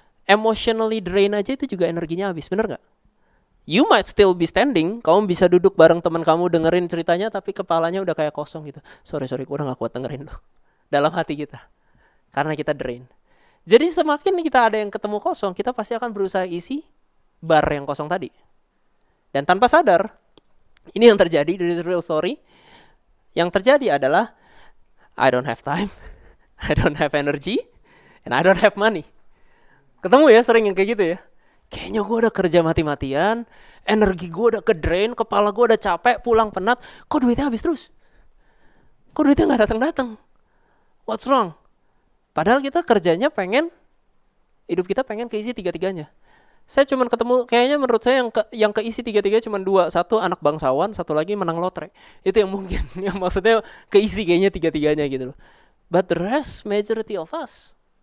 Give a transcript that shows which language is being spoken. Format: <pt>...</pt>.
<id>Emotionally drain aja itu juga energinya habis, bener nggak?</id> <en>You might still be standing,</en> <id>kamu bisa duduk bareng teman kamu dengerin ceritanya, tapi kepalanya udah kayak kosong gitu. Sorry, gue udah gak kuat dengerin lo. Dalam hati kita. Karena kita drain. Jadi semakin kita ada yang ketemu kosong, kita pasti akan berusaha isi bar yang kosong tadi. Dan tanpa sadar, ini yang terjadi dari real story. Yang terjadi adalah,</id> <en>I don't have time, I don't have energy, and I don't have money.</en> <id>Ketemu ya sering yang kayak gitu ya. Kayaknya gue udah kerja mati-matian, energi gue udah ke-drain, kepala gue udah capek, pulang penat, kok duitnya habis terus? Kok duitnya gak datang-datang?</id> <en>What's wrong?</en> <id>Padahal kita kerjanya hidup kita pengen keisi tiga-tiganya. Saya cuman ketemu, kayaknya menurut saya yang keisi tiga-tiganya cuma dua. Satu anak bangsawan, satu lagi menang lotre. Itu yang mungkin, yang maksudnya keisi kayaknya tiga-tiganya gitu loh.</id> <en>But the rest, majority of us.</en>